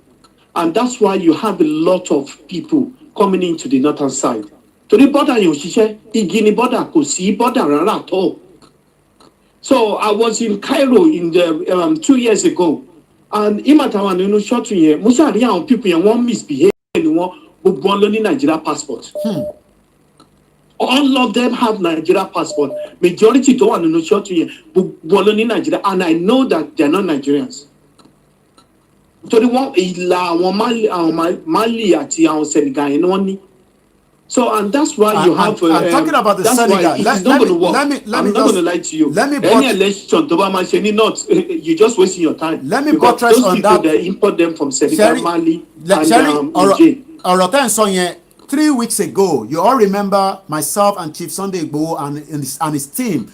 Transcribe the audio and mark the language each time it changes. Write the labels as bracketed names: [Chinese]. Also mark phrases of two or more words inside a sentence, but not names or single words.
[English] And that's why you have a lot of people coming into the northern side. To the border, Igini border, could see border at all. So I was in Cairo in the 2 years ago, and Imatawan, short here, most of the people won't misbehave, [Yoruba] gbogbo wọn ló ní [English] Nigeria passport. All of them have Nigeria passport. [Yoruba] Majority tó wà nínú church yẹn gbogbo wọn ló ní Nigeria, [English] and I know that they are not Nigerians. [Yoruba] Torí wọn ìlà àwọn Mali àti àwọn Senegal yẹn ni wọ́n ní. [English] So, and that's why you have. I'm talking about the that's Senegal. Why it's not going to work. I'm not going to lie to you. Let me Any election, not you're just wasting your time. Let me because buttress those on people, that. They import them from Senegal, Mali, and Niger. 3 weeks ago, you all remember myself and Chief Sunday Igboho and his team.